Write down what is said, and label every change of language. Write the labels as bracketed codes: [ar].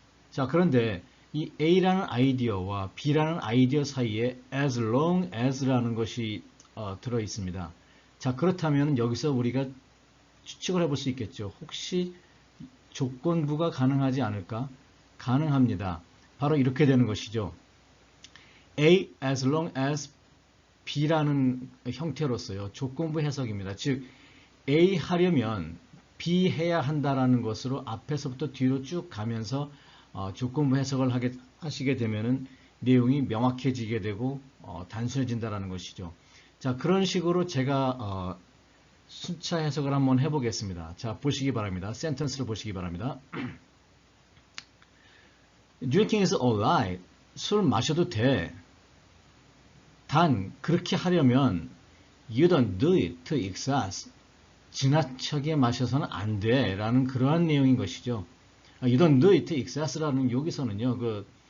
[ko] 자, 그런데 이 A라는 아이디어와 B라는 아이디어 사이에 as long as 라는 것이 들어 있습니다. 자, 그렇다면 여기서 우리가 추측을 해볼 수 있겠죠. 혹시 조건부가 가능하지 않을까? 가능합니다. 바로 이렇게 되는 것이죠. [en] A as long as B라는 [ko] 형태로서요. 조건부 해석입니다. 즉 A 하려면 B 해야 한다라는 것으로 앞에서부터 뒤로 쭉 가면서 조건부 해석을 하시게 되면은 내용이 명확해지게 되고 단순해진다라는 것이죠. 자, 그런 식으로 제가 순차 해석을 한번 해보겠습니다. 자, 보시기 바랍니다. 센텐스를 보시기 바랍니다. [en] Drinking is alright. [ko] 술 마셔도 돼. 단 그렇게 하려면 [en] you don't do it to excess. [ko] 지나치게 마셔서는 안 돼. 라는 그러한 내용인 것이죠. [en] You don't do it to excess라는 [ko] 여기서는요.